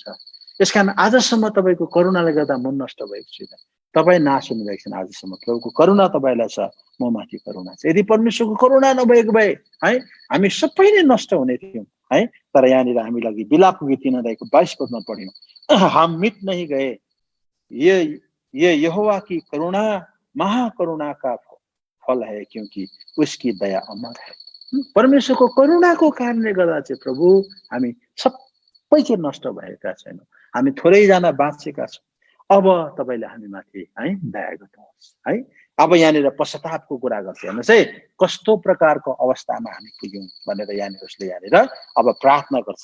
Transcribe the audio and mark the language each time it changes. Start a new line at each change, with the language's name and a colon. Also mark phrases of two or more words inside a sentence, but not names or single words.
Nepali: यसकारण आजसम्म तपाईको करुणाले गर्दा म नष्ट भएको छैन, तपाई नाश हुनु भएको छैन। आजसम्म प्रभुको करुणा तपाईलाई छ, म माथि करुणा छ। यदि परमेश्वरको करुणा नभएको भए है हामी सबै नै नष्ट हुने थियौं है। तर यहाँनिर हामी लागि बिलापको गीत 3 अध्यायको 22 पदमा पढ्यौं,
Hindi: हम मिट नहीं गए, ये यहोवा की करुणा महाकरुणा का फल है, क्योंकि उसकी दया अमर है।
Nepali: परमेश्वरको करुणाको कारणले गर्दा चाहिँ प्रभु हामी सबै चाहिँ नष्ट भएका छैनौँ, हामी थोरै जना बाँचेका छौँ। अब तपाईले हामी माथि है दया गर्नुहोस् है। अब यहाँनिर पश्चातापको कुरा गर्छ, हेर्नुहोस् है कस्तो प्रकारको अवस्थामा हामी पुग्यौं भनेर यहाँनिर उसले यहाँनिर अब प्रार्थना गर्छ।